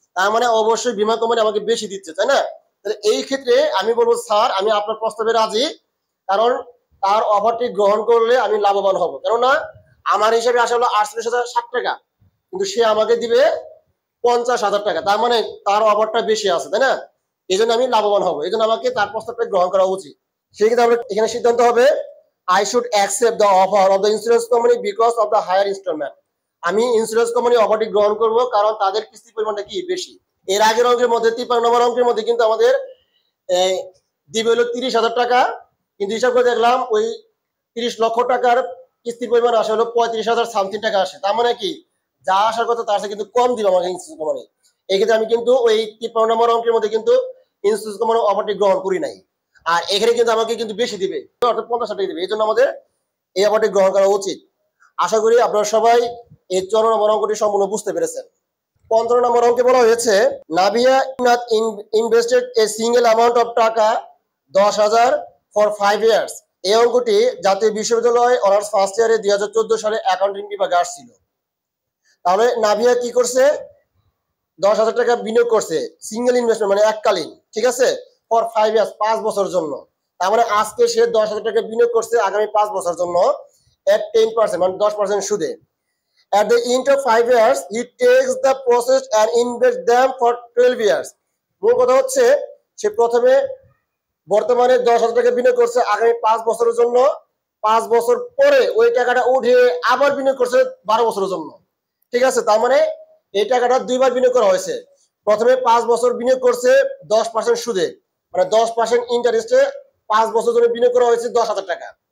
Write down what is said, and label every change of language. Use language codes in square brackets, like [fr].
[bn] তার মানে অবশ্যই বীমা কোম্পানি আমাকে বেশি দিচ্ছে, তাই না? তাহলে এই ক্ষেত্রে আমি বলবো স্যার আমি আপনার প্রস্তাবে রাজি, কারণ তার অফারটি গ্রহণ করলে আমি লাভবান হব। কেননা আমার হিসেবে আসলে 48,060 টাকা, কিন্তু সে আমাকে দিবে 50,000 টাকা, তার মানে তার অফারটা বেশি আছে, তাই না? এই জন্য আমি লাভবান হবো, এই জন্য আমাকে তার প্রস্তাবটা গ্রহণ করা উচিত। সেক্ষেত্রে আমরা এখানে সিদ্ধান্ত হবে [en] I should accept the offer of the insurance company because of the higher installment. [bn] আমি ইন্স্যুরেন্স কোম্পানি অফারটি গ্রহণ করব কারণ তাদের কিস্তির পরিমাণটা কি বেশি। এর আগের অঙ্কের মধ্যে 53 নম্বর অঙ্কের মধ্যে কিন্তু আমাদের দিবে হলো 30,000 টাকা, কিন্তু হিসাব করে দেখলাম ওই 30 লক্ষ টাকার কিস্তির পরিমাণ আসে হলো 35,000 সামথিং টাকা আসে। তার মানে কি যা আসার কথা তার সাথে কিন্তু কম দিবে আমাকে ইন্স্যুরেন্স কোম্পানি। এই ক্ষেত্রে আমি কিন্তু ওই 53 নম্বর অঙ্কের মধ্যে কিন্তু ইন্স্যুরেন্স কোম্পানি অফারটি গ্রহণ করি নাই, আর এখানে কিন্তু আমাকে কিন্তু বেশি দিবে, অর্থাৎ 50,000 টাকা দিবে। এই জন্য আমাদের এই অফারটি গ্রহণ করা উচিত। আশা করি আপনারা সবাই এই 54 নম্বর অঙ্কটি সম্পূর্ণ বুঝতে পেরেছেন। 15 নম্বর অঙ্কে বলা হয়েছে [en] Navia invested a single amount of taka 10,000 for 5 years. [bn] এই অঙ্কটি জাতীয় বিশ্ববিদ্যালয় অনার্স ফার্স্ট ইয়ারে 2014 সালে অ্যাকাউন্টিং বিভাগে আসছিল। তাহলে নাভিয়া কি করছে, 10,000 টাকা বিনিয়োগ করছে সিঙ্গেল ইনভেস্টমেন্ট মানে এককালীন, ঠিক আছে, [en] for 5 years [bn] 5 বছরের জন্য। তার মানে আজকে সে 10,000 টাকা বিনিয়োগ করছে আগামী 5 বছরের জন্য at 10% মানে 10% সুদে। [en] At the end of 5 years, he takes the process and invests them for 12 years. [bn] মূল কথা হচ্ছে সে প্রথমে বর্তমানে 10,000 টাকা বিনিয়োগ করছে আগামী 5 বছরের জন্য, 5 বছর পরে ওই টাকাটা উঠিয়ে আবার বিনিয়োগ করছে 12 বছরের জন্য, ঠিক আছে। তার মানে এই টাকাটা দুইবার বিনিয়োগ করা হয়েছে। প্রথমে 5 বছর বিনিয়োগ করছে 10% সুদে, মানে 10% ইন্টারেস্টে 5 বছর ধরে বিনিয়োগ করা হয়েছে 10,000 টাকা।